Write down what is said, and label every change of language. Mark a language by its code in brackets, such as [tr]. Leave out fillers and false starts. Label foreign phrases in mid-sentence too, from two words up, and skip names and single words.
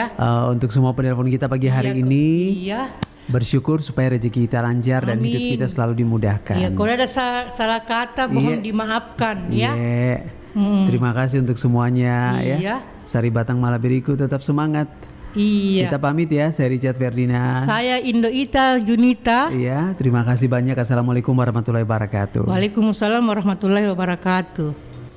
[id] Untuk semua penelpon kita pagi hari ini. Bersyukur supaya rezeki kita lancar dan hidup kita selalu dimudahkan. Iya, kalau ada salah kata mohon dimaafkan ya. Terima kasih untuk semuanya ya. Sari Batang Malabiriku tetap semangat. Kita pamit ya, saya Richard Ferdinand. Saya Indo Ita Junita. Iya, terima kasih banyak. [ar] السلام عليكم ورحمة الله وبركاته. وعليكم السلام ورحمة الله وبركاته.